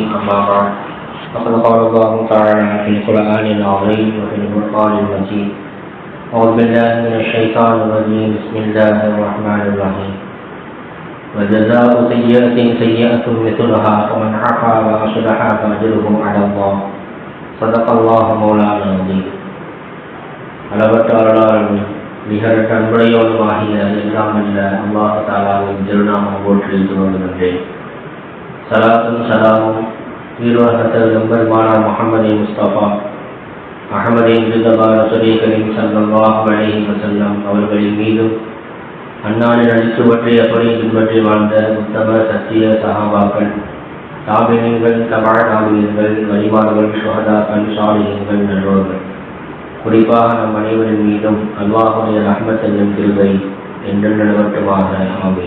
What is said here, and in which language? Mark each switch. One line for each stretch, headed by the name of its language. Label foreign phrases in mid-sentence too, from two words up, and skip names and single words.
Arabic: أما بعد فقد قال الله تعالى في القرآن العظيم وفي القرآن المجيد: أعوذ بالله من الشيطان الرجيم. بسم الله الرحمن الرحيم. وجزاء سيئة سيئة مثلها فمن عفا وأصلح فأجره على الله. صدق الله مولانا العظيم.
Tamil: அளவற்ற அருளாளன் நிகரற்ற அன்புடையோனுமாகிய எல்லாம் அல்ல அல்லாஹ் தஆலாவின் திருநாமம் போற்றி துவங்குகின்றேன். சலாத்தும் சலாமும் ஈரோஹத்தல் நம்பெருமானார் முஹம்மது முஸ்தபா அஹமதின் ரிதபா ரசூலே கரீம்
Arabic: صلى الله عليه وسلم
Tamil: அவர்களின் மீதும் அன்னாரின் அடிச்சுவற்றை அப்படி பின்பற்றி வாழ்ந்த உத்தம சத்திய சஹாபாக்கள், தாபிஈன்கள், தபா தாபிஈன்கள், வலிமார்கள், ஷுஹதாக்கள், சாலிஹீன்கள், நல்லோர்கள், குறிப்பாக நம் அனைவரின் மீதும் அல்லாஹுடைய ரஹ்மத் என்னும் கிருபை என்று நிலவட்டுமாக ஆமீன்.